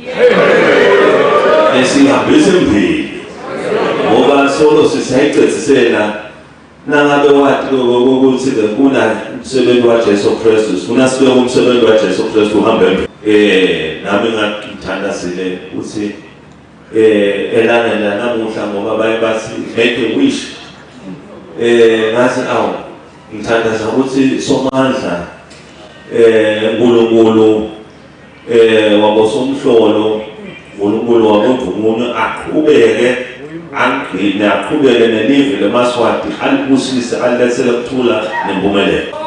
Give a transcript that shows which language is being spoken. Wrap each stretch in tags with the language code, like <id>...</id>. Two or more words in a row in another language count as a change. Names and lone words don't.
<ss>esihambise emphini ngoba solo sisayicetsisela nangabe wathi ukuthi kuna umsebenzi waJesu Kristu ufuna sibe umsebenzi waJesu Kristu uhambe nami ngithandazile ukuthi elangela namuhla ngoba bathi</ss> <en>make a wish</en> <ss>ngathi awu ngithandaza ukuthi somandla uNkulunkulu wabosomhlolo uNkulunkulu wabomvumo aqhubeke angqine aqhubeke nelive leMaswati alibusise alilethele ukuthula nempumelelo.</ss>